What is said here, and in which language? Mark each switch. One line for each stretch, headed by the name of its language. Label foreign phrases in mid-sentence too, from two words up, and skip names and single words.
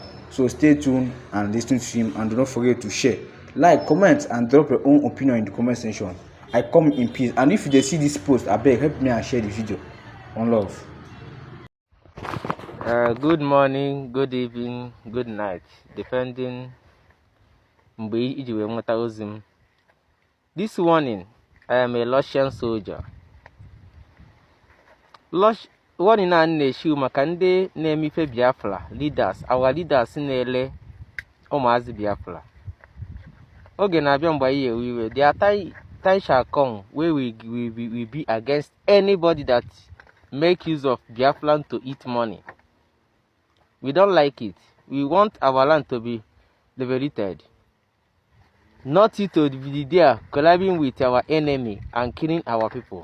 English: So stay tuned and listen to him, and do not forget to share, like, comment, and drop your own opinion in the comment section. I come in peace, and if you see this post, I beg, help me and share the video. One love. Good morning, good evening, good night, depending
Igbo: mgbe iji wee nweta ozi m.
English: This warning, I am a Russian soldier.
Igbo: Warning a na-eshiu maka ndị na-emife Biafra leaders,
English: our leaders
Igbo: na-ele ụmụazị Biafra. Oge na-abịa mgbe anyị ewe iwe.
English: The time shall come where we be against anybody that make use of Biafran to eat money. We don't like it. We want our land to be liberated. Not it to be there collabing with our enemy and killing our people.